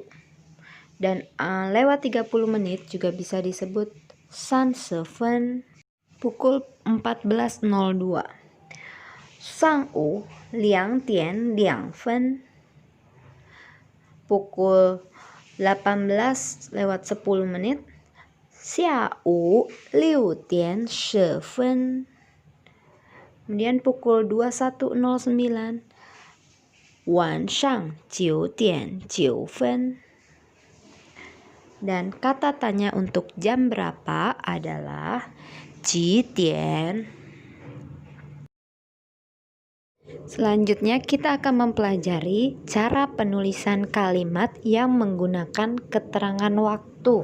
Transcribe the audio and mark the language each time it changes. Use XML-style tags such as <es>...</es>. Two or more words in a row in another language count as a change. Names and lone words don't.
<id>Dan lewat 30 menit juga bisa disebut</id> <zh>三十分.</zh> <id>Pukul 14.02.</id> <zh>上午两点两分.</zh> <id>Pukul 18:10,</id> <zh>下午6点10分.</zh> <id>Kemudian pukul 21:09,</id> <zh>晚上9点9分.</zh> <id>Dan kata tanya untuk jam berapa adalah</id> <zh>几点.</zh> <id>Selanjutnya kita akan mempelajari cara penulisan kalimat yang menggunakan keterangan waktu.</id>